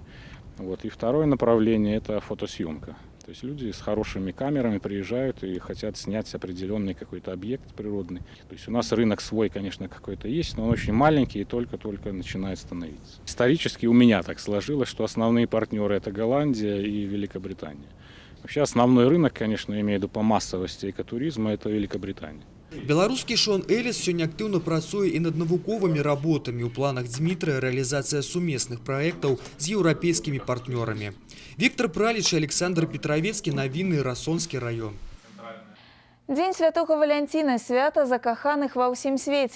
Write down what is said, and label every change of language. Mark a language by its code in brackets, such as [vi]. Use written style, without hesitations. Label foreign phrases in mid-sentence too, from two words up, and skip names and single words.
[ru] И второе направление это фотосъемка. То есть люди с хорошими камерами приезжают и хотят снять определенный какой-то объект природный. То есть у нас рынок свой, конечно, какой-то есть, но он очень маленький и только-только начинает становиться. Исторически у меня так сложилось, что основные партнеры это Голландия и Великобритания. Вообще основной рынок, конечно, я имею в виду по массовости экотуризма, это Великобритания. [be] Беларускі Шон Эліс сёння актыўна працуе і над навуковымі работамі. У планах Дзмітрыя рэалізацыя сумесных праектаў з еўрапейскімі партнёрамі. Віктор Праліч, Александр Петровецкі, навіны, Расонскі раён. Дзень святога Валянціна – свята закаханых ва ўсім свеце.